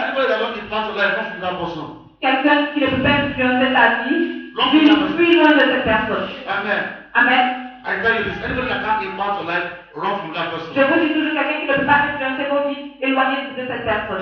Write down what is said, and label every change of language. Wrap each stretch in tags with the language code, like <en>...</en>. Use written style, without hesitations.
<en>Anybody that don't impact your life, don't feel that person.</en> <fr>Quelqu'un qui ne peut pas influencer ta vie, fuis loin de cette personne.</fr> <en>Amen.</en> <fr>Amen.</fr> <en>I tell you this, anybody that can't impact your life, run from that</en> <fr>Je</fr> <en>person.</en> <fr>vous dis toujours quelqu'un qui ne peut pas influencer vos vies, éloignez-vous de cette personne.</fr>